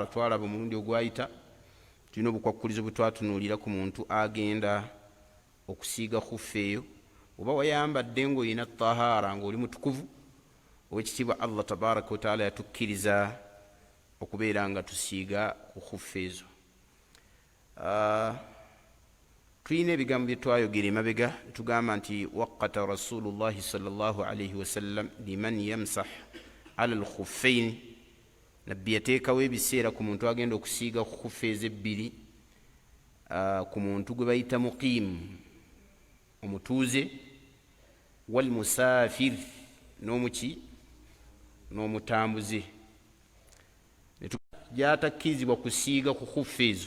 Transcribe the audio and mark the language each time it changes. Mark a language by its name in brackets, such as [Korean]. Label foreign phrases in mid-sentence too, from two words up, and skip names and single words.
[Ganda] Twalaba omulundi ogwayita tulina obukwakkulizo bwe twatunuulira ku muntu agenda okusiiga khuffu eyo, oba wayambadde ng'olina tahaara ng'oli mutukuvu. Owekitiibwa [Arabic] الله تبارك وتعالى [Ganda] yatukkiriza okubeera nga tusiiga ku khuffu ezo. Tulina ebigambo bye twayogera emabega, tugamba nti [Arabic] وقت رسول الله صلى الله عليه وسلم لمن يمسح على الخفين. [Ganda] Nabbi yateekawo ebiseera ku muntu agenda okusiiga ku khuffu ezebbiri, ku muntu gwe bayita muqiimu, omutuuze, [Arabic] والمسافر, [Ganda] n'omutambuze. Gyatakkirizibwa kusiiga ku khuffu ezo.